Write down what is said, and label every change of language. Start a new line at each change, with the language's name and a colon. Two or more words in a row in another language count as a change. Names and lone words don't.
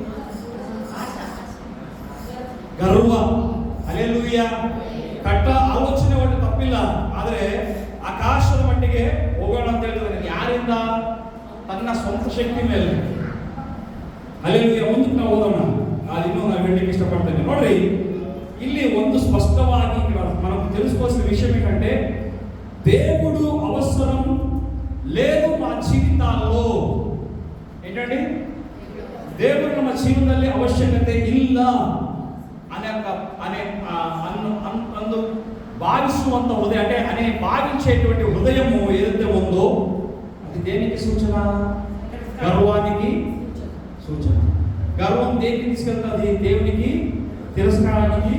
Kannada: ಗರ್ವ. ಹಲ್ಲೆಲೂಯಾ. ಕಟ್ಟ ಆಲೋಚನೆ ಒಟ್ಟು ತಪ್ಪಿಲ್ಲ, ಆದ್ರೆ ಆಕಾಶದ ಮಟ್ಟಿಗೆ ಹೋಗೋಣ ಅಂತ ಹೇಳ್ತಾರೆ. ಯಾರಿಂದ? ತನ್ನ ಸ್ವಂತ ಶಕ್ತಿ ಮೇಲೆ. ಹಲ್ಲೆಲೂಯಾ. ಮುಂದಕ್ಕೆ ನಾವು ಓದೋಣ. ಇನ್ನೂ ನಾವು ಹೇಳಲಿಕ್ಕೆ ಇಷ್ಟಪಡ್ತೇನೆ. ನೋಡ್ರಿ, ಇಲ್ಲಿ ಒಂದು స్పష్టವಾಗಿ
Telugu: మనం తెలుసుకోవాల్సిన విషయం ఏంటంటే, దేవుడు అవసరం లేదు మా జీవితాల్లో. ఏంటండి? దేవుడు
Kannada: ನಮ್ಮ ಜೀವನದಲ್ಲಿ ಅವಶ್ಯಕತೆ ಇಲ್ಲ
Telugu: అందు భావిస్తున్నంత హృదయం, అంటే భావించేటువంటి హృదయము ఏదైతే ఉందో అది దేనికి సూచన? గర్వానికి సూచన. గర్వం దేనికి తీసుకెళ్తుంది? దేవునికి తిరస్కారానికి.